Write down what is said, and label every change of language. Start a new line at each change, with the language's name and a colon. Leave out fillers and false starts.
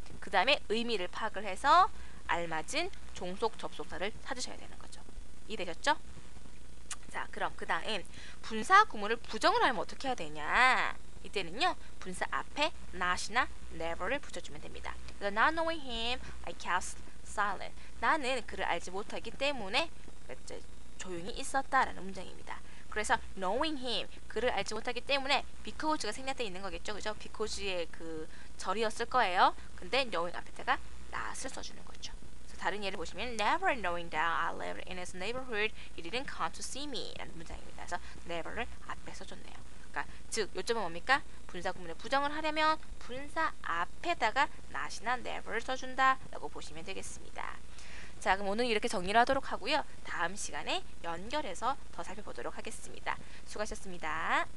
Korean: 그 다음에 의미를 파악을 해서 알맞은 종속 접속사를 찾으셔야 되는 거죠. 이해되셨죠? 자, 그럼 그 다음 분사 구문을 부정을 하면 어떻게 해야 되냐? 이때는요, 분사 앞에 not이나 never를 붙여주면 됩니다.
English: 그래서 not knowing him, I kept silent.
Korean: 나는 그를 알지 못하기 때문에 조용히 있었다라는 문장입니다. 그래서 knowing him, 그를 알지 못하기 때문에 because가 생략되어 있는 거겠죠. 그죠? because의 그 절이었을 거예요. 근데 knowing 앞에다가 not을 써주는 거죠. 그래서 다른 예를 보시면
English: never knowing that I lived in his neighborhood, he didn't come to see me
Korean: 라는 문장입니다. 그래서 never를 앞에 써줬네요. 그러니까 즉 요점은 뭡니까? 분사 구문에 부정을 하려면 분사 앞에다가 not이나 never를 써준다 라고 보시면 되겠습니다. 자, 그럼 오늘 이렇게 정리를 하도록 하고요. 다음 시간에 연결해서 더 살펴보도록 하겠습니다. 수고하셨습니다.